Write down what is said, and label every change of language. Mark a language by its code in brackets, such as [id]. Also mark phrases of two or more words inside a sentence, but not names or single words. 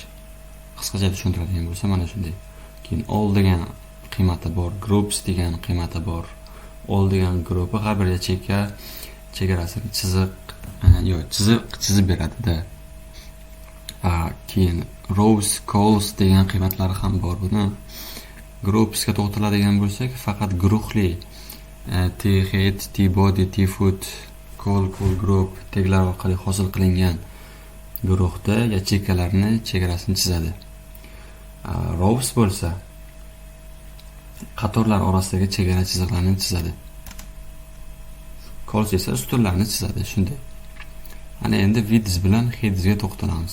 [uz] Qisqacha tushuntiradigan bo'lsa, mana shunday. Keyin all degan qiymati bor, groups degan qiymati bor. All degan guruhi har bir chegarasini chizib beradi-da. Keyin rows, calls degan qiymatlari ham bor. Buni groupsga to'xtaladigan bo'lsak, faqat guruhli t-head, t-body, t-foot, call group taglar orqali hosil qilingan guruhda yacheykalarni chegarasini chizadi. Rows bo'lsa qatorlar orasidagi chegara chiziqlarni chizadi. Calls esa ustunlarni chizadi, shunday. Ana endi width bilan heads ga to'xtalamiz.